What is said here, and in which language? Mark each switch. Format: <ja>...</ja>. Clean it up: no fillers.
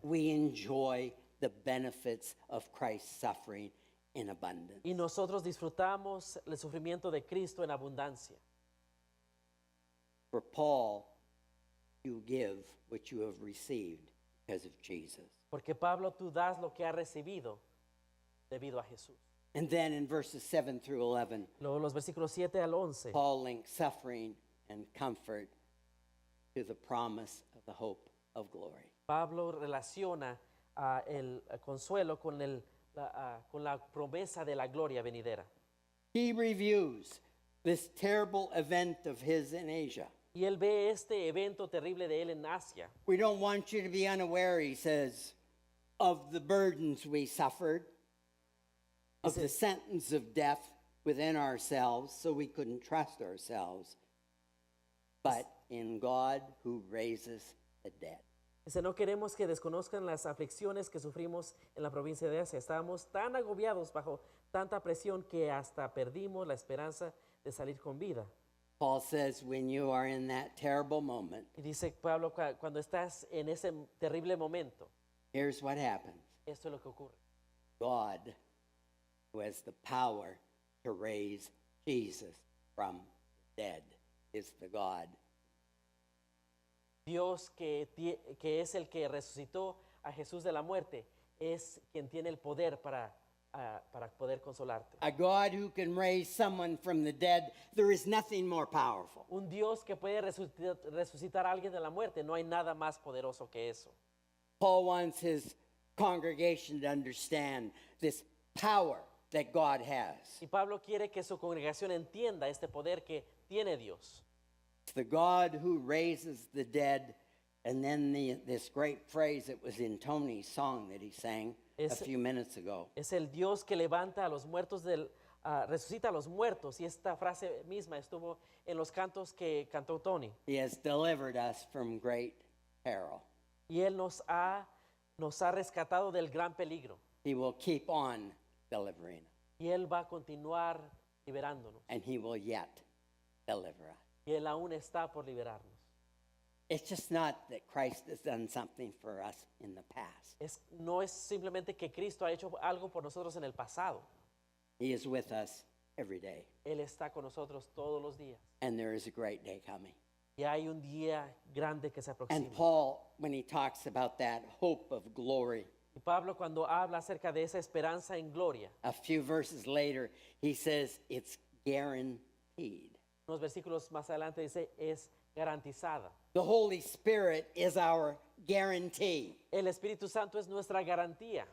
<en>We enjoy the benefits of Christ's suffering in abundance.</en> <es>Y nosotros disfrutamos el sufrimiento de Cristo en abundancia.</es> <en>For Paul, you give what you have received because of Jesus.</en> <es>Porque Pablo, tú das lo que has recibido debido a Jesús.</es> <en>And then in verses 7 through 11,</en> <es>Luego los versículos 7 al 11,</es> <en>Paul links suffering and comfort to the promise of the hope of glory.</en> <es>Pablo relaciona el consuelo con, con la promesa de la gloria venidera.</es> <en>He reviews this terrible event of his in Asia.</en> <es>Y él ve este evento terrible de él en Asia.</es> <en>We don't want you to be unaware, he says, of the burdens we suffered, of the sentence of death within ourselves, so we couldn't trust ourselves, but in God who raises the dead.</en> <es>Dice, no queremos que desconozcan las aflicciones que sufrimos en la provincia de Asia. Estábamos tan agobiados bajo tanta presión que hasta perdimos la esperanza de salir con vida.</es> <en>Paul says, when you are in that terrible moment,</en> <es>Y dice Pablo, cuando estás en ese terrible momento,</es> <en>here's what happens.</en> <es>esto es lo que ocurre.</es> <en>God, who has the power to raise Jesus from the dead, is the God.</en> <es>Dios que es el que resucitó a Jesús de la muerte, es quien tiene el poder para poder consolarte.</es> <en>A God who can raise someone from the dead, there is nothing more powerful.</en> <es>Un Dios que puede resucitar a alguien de la muerte, no hay nada más poderoso que eso.</es> <en>Paul wants his congregation to understand this power that God has.</en> <es>Y Pablo quiere que su congregación entienda este poder que tiene Dios.</es> <en>It's the God who raises the dead. And then this great phrase that was in Tony's song that he sang a few minutes ago.</en> <es>Es el Dios que levanta a los muertos, resucita a los muertos. Y esta frase misma estuvo en los cantos que cantó Tony.</es> <en>He has delivered us from great peril.</en> <es>Y Él nos ha rescatado del gran peligro.</es> <en>He will keep on delivering us.</en> <es>Y Él va a continuar liberándonos.</es> <en>And he will yet deliver us.</en> <es>Y Él aún está por liberarnos.</es> <en>It's just not that Christ has done something for us in the past.</en> <es>No es simplemente que Cristo ha hecho algo por nosotros en el pasado.</es> <en>He is with us every day.</en> <es>Él está con nosotros todos los días.</es> <en>And there is a great day coming.</en> <es>Y hay un día grande que se aproxima.</es> <en>And Paul, when he talks about that hope of glory,</en> <es>Y Pablo, cuando habla acerca de esa esperanza en gloria,</es> <en>a few verses later, he says it's guaranteed.</en> <es>unos versículos más adelante dice, es garantizada.</es> <en>The Holy Spirit is our guarantee.</en> <es>El Espíritu Santo es nuestra garantía.</es>